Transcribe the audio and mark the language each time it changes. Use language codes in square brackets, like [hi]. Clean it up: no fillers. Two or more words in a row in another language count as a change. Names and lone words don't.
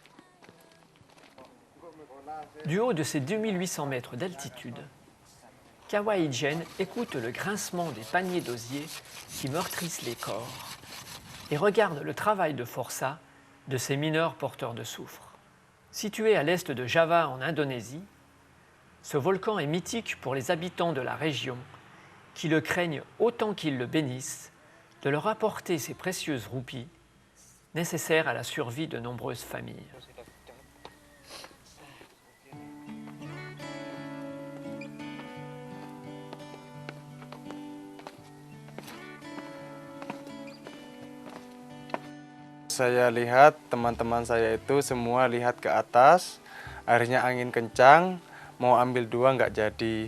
[fr] Du haut de ses 2800 mètres d'altitude, Kawaijen écoute le grincement des paniers d'osier qui meurtrissent les corps et regarde le travail de forçat de ces mineurs porteurs de soufre. Situé à l'est de Java en Indonésie, ce volcan est mythique pour les habitants de la région qui le craignent autant qu'ils le bénissent de leur apporter ces précieuses roupies nécessaires à la survie de nombreuses familles. [id] Saya lihat teman-teman saya itu semua lihat ke atas, akhirnya angin kencang, mau ambil 2 nggak jadi.